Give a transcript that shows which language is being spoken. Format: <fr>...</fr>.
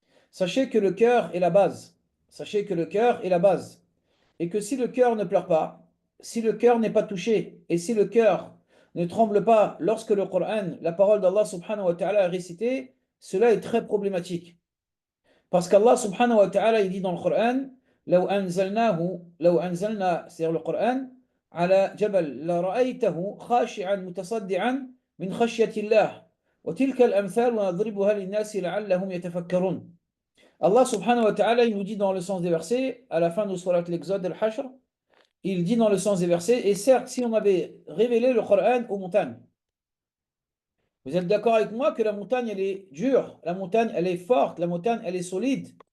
<fr>Sachez que le cœur est la base. Sachez que le cœur est la base. Et que si le cœur ne pleure pas, si le cœur n'est pas touché, et si le cœur ne tremble pas lorsque le Coran, la parole d'Allah subhanahu wa ta'ala est récitée, cela est très problématique. Parce qu'Allah subhanahu wa ta'ala, il dit dans le Coran,</fr> <ar>لو أنزلنا</ar> <fr>c'est-à-dire le Coran,</fr> <ar>على جبل لرأيته خاشعا متصدعا من خشية الله وتلك الأمثال ونضربها للناس لعلهم يتفكرون.</ar> <fr>Allah subhanahu wa ta'ala, il nous dit dans le sens des versets, à la fin de Surat l'Exode al-Hashr, il dit dans le sens des versets, et certes, si on avait révélé le Coran aux montagnes, vous êtes d'accord avec moi que la montagne, elle est dure, la montagne, elle est forte, la montagne, elle est solide.</fr>